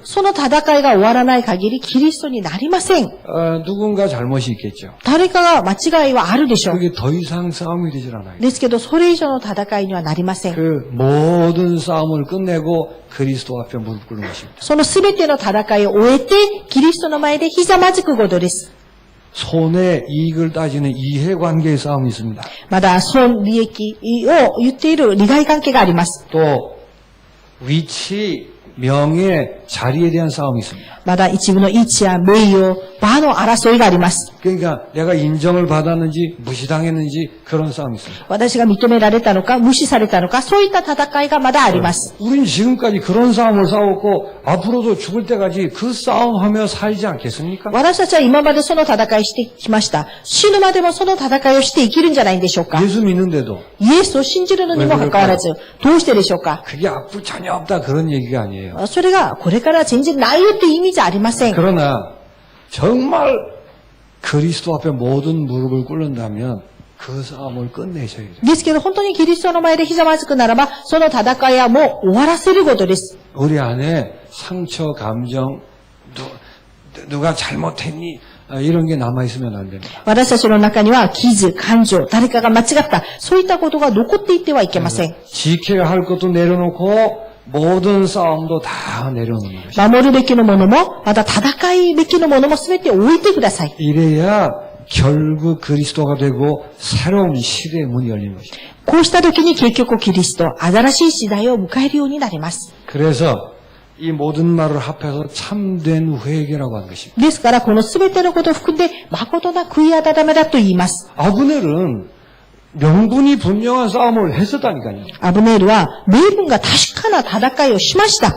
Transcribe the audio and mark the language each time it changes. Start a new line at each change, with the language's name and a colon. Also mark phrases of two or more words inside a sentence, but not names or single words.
Japanese: その戦いが終わらない限りキリストになりません。
Korean: 누군가 잘못이 있겠죠.
Japanese: 誰かが間違いはあるでしょう。
Korean: 그게 더 이상 싸움이 되질 않아요.
Japanese: ですけど、それ以上の戦いにはなりません。
Korean: 그 모든 싸움을 끝내고 그리스도 앞에 무릎 꿇는 것입니다.
Japanese: そのすべての戦いを終えて、キリストの前でひざまずくことです。
Korean: 손해 이익을 따지는 이해관계의 싸움이 있습니다.
Japanese: まだ損、利益を言っている利害関係があります。
Korean: 또 위치, 명예, 자리에 대한 싸움이 있습니다.
Japanese: まだ一部の位置や名誉、場の争いがあります。
Korean: 그러니까 내가 인정을 받았는지 무시당했는지 그런 싸움이 있습니다.
Japanese: 私が認められたのか、無視されたのか、そういった戦いがまだあります。
Korean: 우린 지금까지 그런 싸움을 싸웠고 앞으로도 죽을 때까지 그 싸움하며 살지 않겠습니까?
Japanese: 私たちは今までその戦いしてきました。死ぬまでもその戦いをして生きるんじゃないんでしょうか。
Korean: 예수 믿는데도
Japanese: イエスを信じるのにもかかわらず、どうしてでしょうか。
Korean: 그게 앞으로 전혀 없다 그런 얘기가 아니에요.
Japanese: それがこれから全然ないよって意味じゃありません。
Korean: 그러나 정말 그리스도 앞에 모든 무릎을 꿇는다면 그 싸움을 끝내셔야 돼요.
Japanese: ですけど本当にキリストの前でひざまずくならば、その戦いはもう終わらせることです。
Korean: 우리 안에 상처, 감정, 누가 잘못했니? 이런 게 남아있으면 안 됩니다.
Japanese: 私たちの中には傷、感情、誰かが間違った、そういったことが残っていってはいけません。
Korean: 지켜야 할 것도 내려놓고 모든 싸움도 다 내려놓는 것입니다.
Japanese: 守るべきのものも、また戦いべきのものも全て置いてください。
Korean: 이래야 결국 그리스도가 되고 새로운 시대의 문이 열리는 것입니다.
Japanese: こうした時に結局キリスト、新しい時代を迎えるようになります。
Korean: 그래서 이 모든 말을 합해서 참된 회개라고 하는 것입니다.
Japanese: ですから、このすべてのことを含んで、誠な悔い改めだと言います。
Korean: 아브넬은 명분이 분명한 싸움을 했었다니까요.
Japanese: アブネールは、名分が確かな戦いをしました。